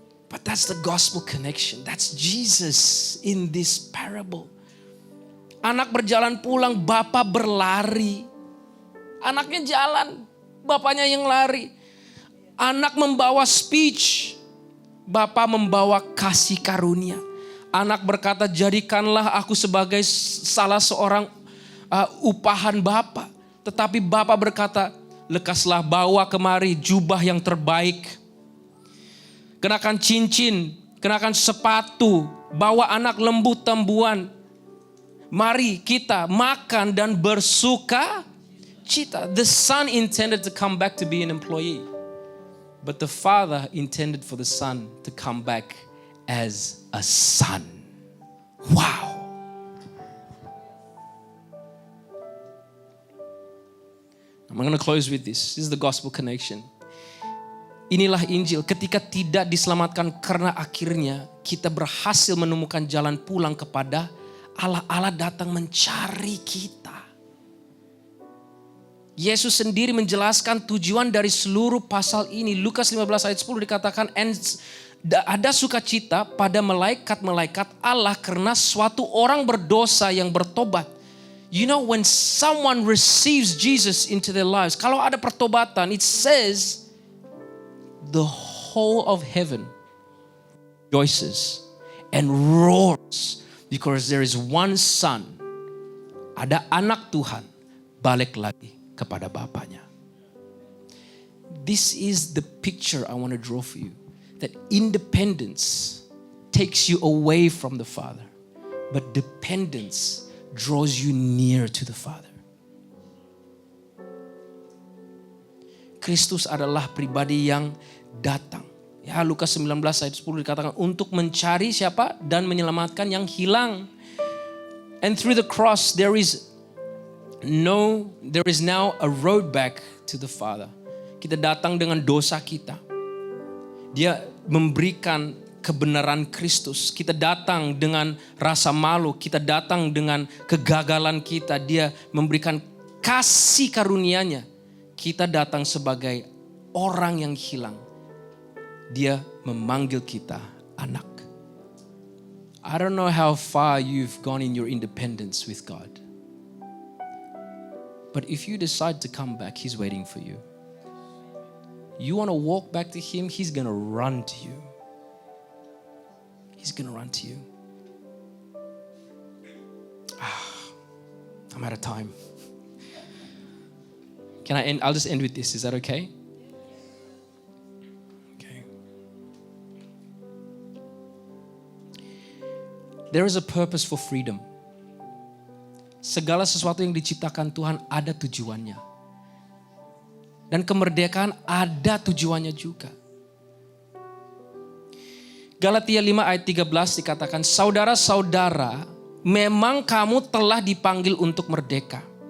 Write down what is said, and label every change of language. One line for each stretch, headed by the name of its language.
English: But that's the gospel connection. That's Jesus in this parable.
Indonesian: Anak berjalan pulang, bapak berlari. Anaknya jalan, bapaknya yang lari. Anak membawa speech, bapak membawa kasih karunia. Anak berkata, jadikanlah aku sebagai salah seorang upahan Bapa. Tetapi Bapa berkata, lekaslah bawa kemari jubah yang terbaik. Kenakan cincin, kenakan sepatu, bawa anak lembu tembuan. Mari kita makan dan bersuka cita.
English: The son intended to come back to be an employee. But the father intended for the son to come back as a son. Wow. I'm going to close with this. This is the gospel connection.
Indonesian: Inilah Injil. Ketika tidak diselamatkan karena akhirnya kita berhasil menemukan jalan pulang kepada Allah. Allah datang mencari kita. Yesus sendiri menjelaskan tujuan dari seluruh pasal ini. Lukas 15 ayat 10 dikatakan, ada sukacita pada malaikat-malaikat Allah karena suatu orang berdosa yang bertobat.
English: You know, when someone receives Jesus into their lives,
Indonesian: kalau ada pertobatan,
English: it says the whole of heaven rejoices and roars because there is one son.
Indonesian: Ada anak Tuhan balik lagi kepada bapaknya.
English: This is the picture I want to draw for you. That independence takes you away from the Father, but dependence draws you near to the Father.
Indonesian: Kristus adalah pribadi yang datang. Ya, Lukas 19 ayat 10 dikatakan untuk mencari siapa dan menyelamatkan yang hilang.
English: And through the cross there is now a road back to the Father.
Indonesian: Kita datang dengan dosa kita. Dia memberikan kebenaran Kristus. Kita datang dengan rasa malu. Kita datang dengan kegagalan kita. Dia memberikan kasih karunia-Nya. Kita datang sebagai orang yang hilang. Dia memanggil kita anak.
English: I don't know how far you've gone in your independence with God. But if you decide to come back, He's waiting for you. You want to walk back to Him, He's going to run to you. He's going to run to you. I'm out of time. Can I end? I'll just end with this. Is that okay? Okay. There is a purpose for freedom.
Indonesian: Segala sesuatu yang diciptakan Tuhan ada tujuannya. Dan kemerdekaan ada tujuannya juga. Galatia 5 ayat 13 dikatakan, saudara-saudara, memang kamu telah dipanggil untuk merdeka.